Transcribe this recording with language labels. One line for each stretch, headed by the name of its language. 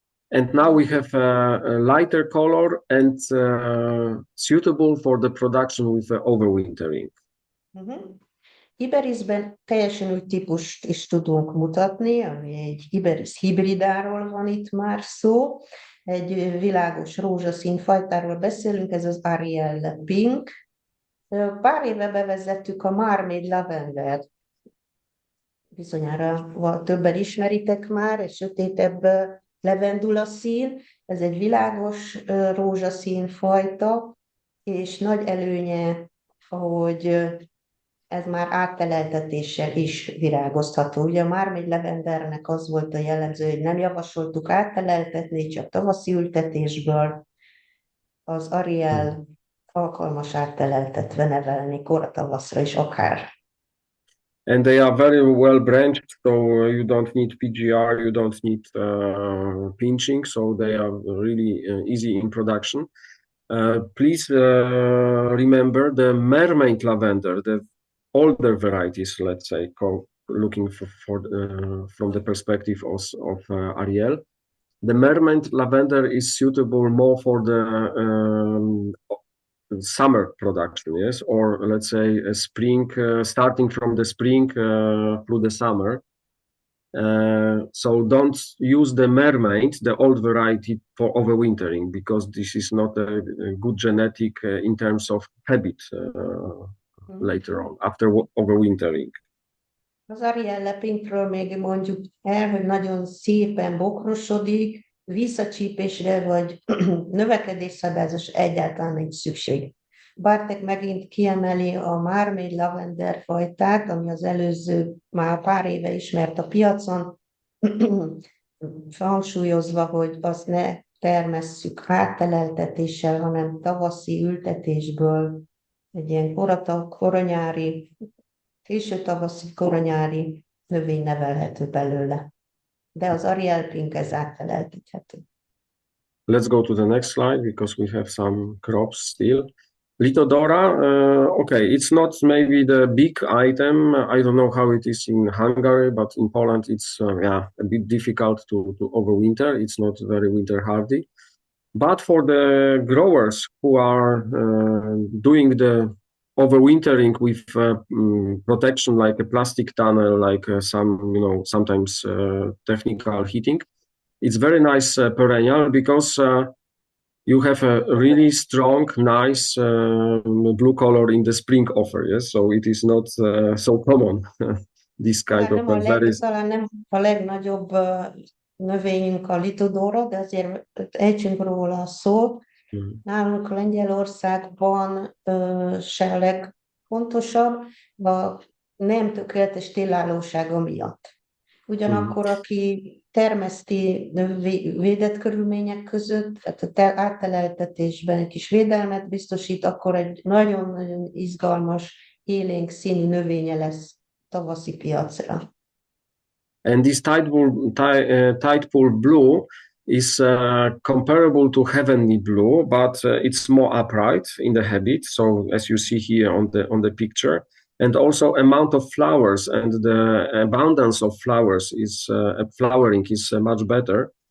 English: And now we have a lighter color and suitable for the production with overwintering.
Hungarian: Iberisben teljesen új típust is tudunk mutatni, ami egy Iberis hibridáról van itt már szó. Egy világos rózsaszín fajtáról beszélünk, ez az Ariel Pink. Pár éve bevezettük a Mermaid Lavender. Bizonyára többen ismeritek már, egy sötétebb levendula szín. Ez egy világos rózsaszín fajta, és nagy előnye, hogy ez már átteleltetéssel is virágozható. Ugye a Mermaid Lavendernek az volt a jellemző, hogy nem javasoltuk átteleltetni, csak tavaszi ültetésből. Az Ariel alkalmas átteleltetve nevelni koratavaszra is akár.
English: And they are very well branched, so you don't need PGR, you don't need pinching, so they are really easy in production. Please remember the Mermaid Lavender, the older varieties, let's say, looking from the perspective of Ariel. The Mermaid Lavender is suitable more for the summer production, yes, or let's say a spring, starting from the spring through the summer. So don't use the Mermaid, the old variety, for overwintering, because this is not a good genetic in terms of habit later on, after overwintering.
Hungarian: Az Ariel Pinkről még mondjuk el, hogy nagyon szépen bokrosodik, visszacsípésre vagy növekedésszabályozás egyáltalán nincs szükség. Bartek megint kiemeli a Mermaid Lavender fajtát, ami az előző már pár éve ismert a piacon, hangsúlyozva, hogy azt ne termesszük átteleltetéssel, hanem tavaszi ültetésből egy ilyen koronyári, késő tavaszi koronyári növény nevelhető belőle. De az Ariel Pink ez átteleltethető.
English: Let's go to the next slide because we have some crops still. Litodora, okay, it's not maybe the big item. I don't know how it is in Hungary, but in Poland it's a bit difficult to overwinter. It's not very winter hardy. But for the growers who are doing the overwintering with protection like a plastic tunnel, like sometimes technical heating, it's very nice perennial because you have a really strong, nice blue color in the spring offer. Yes, so it is not so common. This kind of
Hungarian: talán nem a legnagyobb növényünk a Litodora, de azért ejtsünk róla a szót. Nálunk Lengyelországban se a legfontosabb a nem tökéletes télállósága miatt. Ugyanakkor, aki termeszti védett körülmények között, tehát a átteleltetésben egy kis védelmet biztosít, akkor egy nagyon-nagyon izgalmas, élénk színű növénye lesz tavaszi piacra.
English: And this Tidepool Blue is comparable to Heavenly Blue, but it's more upright in the habit. So as you see here on the picture, and also amount of flowers and the abundance of flowers flowering is much better.